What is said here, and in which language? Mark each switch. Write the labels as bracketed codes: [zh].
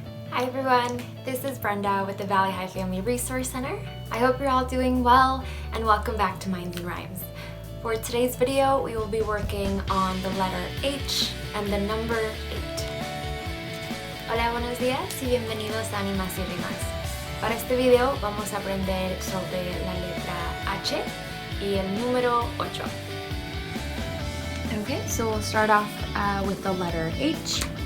[en] Hi everyone, this is Brenda with the Valley High Family Resource Center. I hope you're all doing well and welcome back to Minds and Rhymes. For today's video, we will be working on the letter H and the number 8. [es] Hola, buenos días y bienvenidos a Animas y Rimas. Para este video vamos a aprender sobre la letra H y el número 8. [en] Okay, so we'll start off with the letter H.